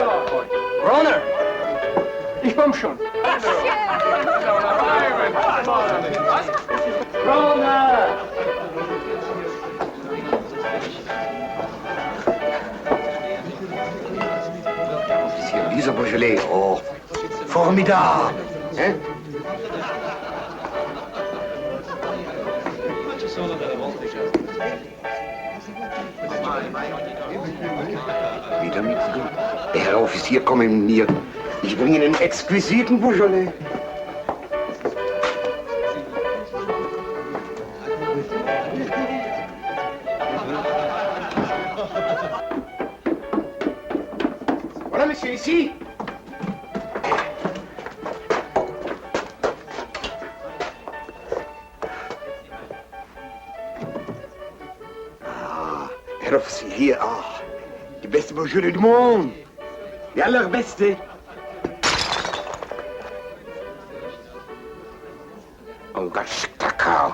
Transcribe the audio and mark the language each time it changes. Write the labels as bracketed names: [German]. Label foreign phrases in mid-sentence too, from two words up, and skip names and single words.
[German] Runner! Ich komm schon. Runner! Dieser Beaujolais, oh, formidable. Hein? Wieder nichts gut. Der Herr Offizier, komm mit mir. Ich bringe Ihnen einen exquisiten Beaujolais. [French] Voilà, monsieur, ici. [German] Herr Offizier, hier, die beste Beaujolais [French] du monde. [German] Die allerbeste. Oh Gott, Kakao.